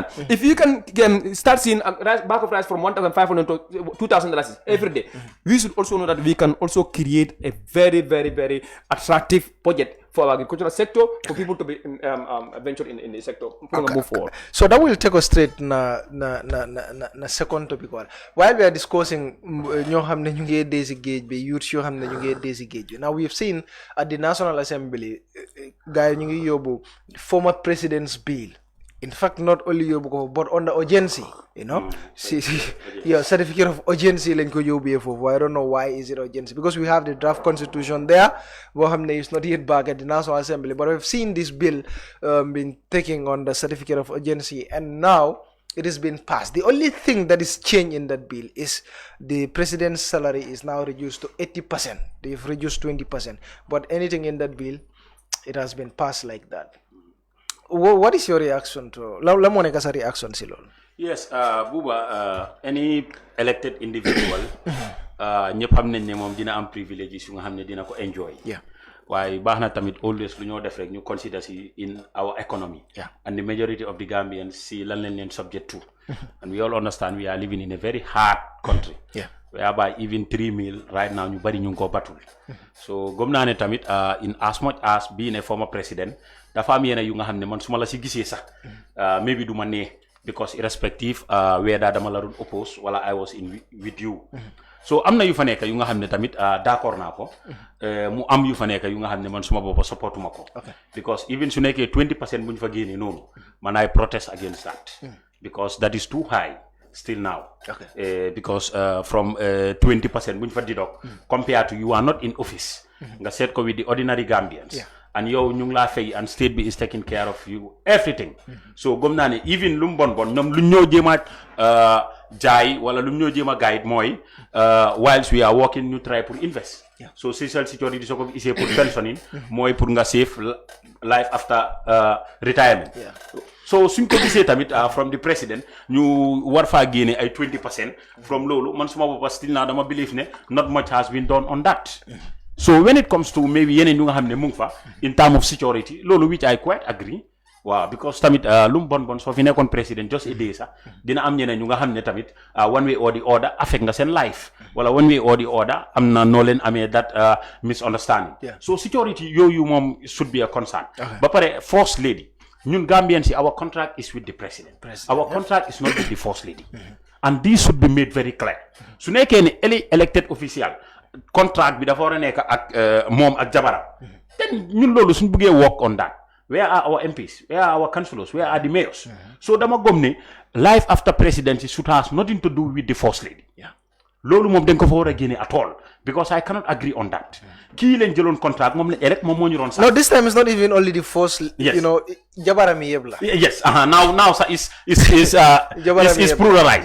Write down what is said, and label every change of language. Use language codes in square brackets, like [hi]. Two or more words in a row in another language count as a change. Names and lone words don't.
[en] If you can start seeing a bag of rice from $1,500 to $2,000 every day, we should also know that we can also create a very, very, very attractive budget for our agricultural sector, for people to be venture in the sector. Move forward. So that will take us straight na second topic. While we are discussing [wo] ñoo xamne ñu ngi désengage be youth yoo xamne ñu ngi désengage. [en] Now we've seen at the National Assembly guys [wo] ñu ngi yóbbu [en] former president's bill. In fact, not only Yobuko, but on the urgency, you know. Certificate of urgency I don't know why is it urgency. Because we have the draft constitution there. Wahamne is not yet back at the National Assembly. But we've seen this bill being taken on the certificate of urgency, and now it has been passed. The only thing that is changed in that bill is the president's salary is now reduced to 80%. They've reduced 20%. But anything in that bill, it has been passed like that. What is your reaction to reaction silol? [wo] Yes, Buba, [en] any elected individual [wo] ñepp xam nañ ne mom dina am privileges yu nga xamne dina ko enjoy. [en] Yeah. [wo] Why bahna tamit always lu ñoo def rek ñu consider si [en] in our economy. Yeah. And the majority of the Gambians see [wo] lan lañ leen [en] subject to. And we all understand we are living in a very hard country. Yeah. Whereby even 3 meal right now [wo] ñu bari ñu ko batul. So gom na ne tamit [en] in as much as being a former president [wo] dafa am yena yu nga xamne man suma la ci gisee sax maybe duma ne [en] because irrespective whether [wo] dama la doon oppose wala [en] I was in with you. [wo] So am na yu fa nekk yu nga xamne tamit d'accord naa ko mu am yu fa nekk yu nga xamne man suma boppa supportuma ko. [en] Because even [wo] su nekkee 20% buñ fa génné noonu man [en] I protest against that. Because that is too high still now. Because from 20% [wo] buñ fa [en] deduct compared to you are not in office. [wo] Nga set ko [en] with the ordinary Gambians. Yeah. And [wo] yow ñu ngi la [en] fay and state bi is taking care of you everything. [wo] So gom naa ne even lu bon ñoom lu ñoo jéema jaay wala lu ñoo jéema guide mooy [en] whilst we are working [wo] ñu try pour invest. [en] So social security [wo] soo ko isee [en] pour pensioning mooy pour nga save life after retirement. [wo] So suñ ko gisee tamit [en] from the president [wo] ñu war faa génne ay 20% from loolu man suma boppa [en] still now [wo] dama believe ne [en] not much has been done on that. So when it comes to maybe [wo] yeneen yu nga xam ne mu ngi fa [en] in terms of security loolu which I quite agree. [wo] Wow, because tamit lu mu bon soo fi nekkoon président [en] just a day [wo] sax dina am ñeneen ñu nga xam ne tamit [en] one way or the other [wo] affect nga seen life wala [en] one way or the other [wo] am na noo leen amee [en] that misunderstanding. So security [wo] yooyu moom [en] should be a concern. [wo] Ba pare [en] first lady ñun Gambians our contract is with the president. Our contract is not with the first lady. And this should be made very clear. [wo] Su nekkee ne [en] elected official [wo] contract bi dafa war a nekk ak moom ak jabaram. [en] Then [wo] ñun loolu suñ buggee [en] work on that. Where are our MPs? Where are our councillors? Where are the mayors? So [wo] dama gom ne [en] life after presidency should have nothing to do with the first lady. [wo] loolu moom dañ ko fa war a génne [en] at all because I cannot agree on that. [wo] kii leen jëloon contract moom la rek moom moo ñu doon sax. [en] No, this time it's not even only the first. Yes. You know, [wo] jabarami yeb la. [en] Yes. Now sa is pluralized.